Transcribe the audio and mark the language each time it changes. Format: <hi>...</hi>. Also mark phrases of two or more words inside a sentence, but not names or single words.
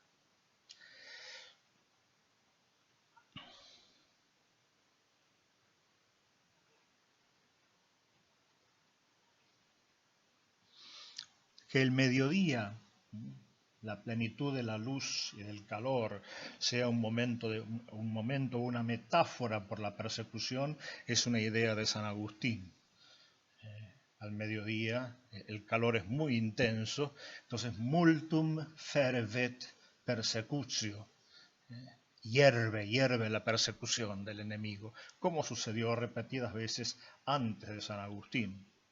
<es>Que el mediodía, la plenitud de la luz y del calor, sea un momento, una metáfora por la persecución, es una idea de San Agustín. Al mediodía el calor es muy intenso, entonces</es> <la>multum fervet persecutio.</la> <es>Hierve la persecución del enemigo, como sucedió repetidas veces antes de San Agustín.</es>